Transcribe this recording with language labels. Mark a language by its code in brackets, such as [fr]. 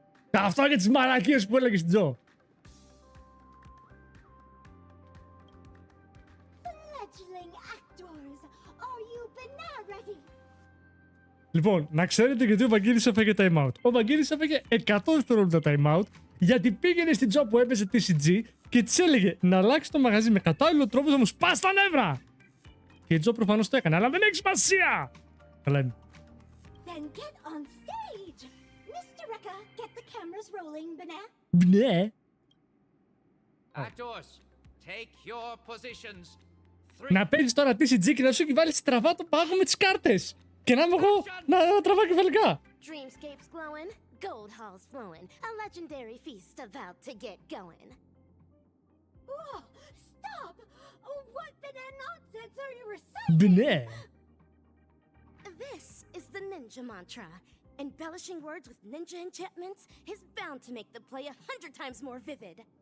[el] Αυτό για τις μαλακίες που έλεγες Τζο. [en] Fledgling actors, are you banana ready? [el] Λοιπόν, να ξέρετε γιατί ο Βαγγέλης έφεγε time out. Ο Βαγγέλης έφεγε 100 δευτερόλεπτα time out γιατί πήγαινε στην Τζο που έπαιζε TCG και της έλεγε να αλλάξει το μαγαζί με κατάλληλο τρόπο να μου σπάσει τα νεύρα. Και η Τζο προφανώς το έκανε, αλλά δεν έχει σημασία. Καλά είναι. [en] Then get on stage. Mr. Rekka, get the cameras rolling, banana. [el] Ναι. [en] Actors, take your positions. [el] Να παίζεις τώρα TCG και να σου έχει βάλει στραβά το πάγο με τις κάρτες. Και να είμαι εγώ να τραβάω κεφαλικά. [en] Dreamscapes glowing, gold halls flowing, a legendary feast about to get going. Whoa, stop! What banana nonsense are you reciting? [el] Ναι. [en] This is the ninja mantra. Embellishing words with ninja enchantments is bound to make the play 100 times more vivid.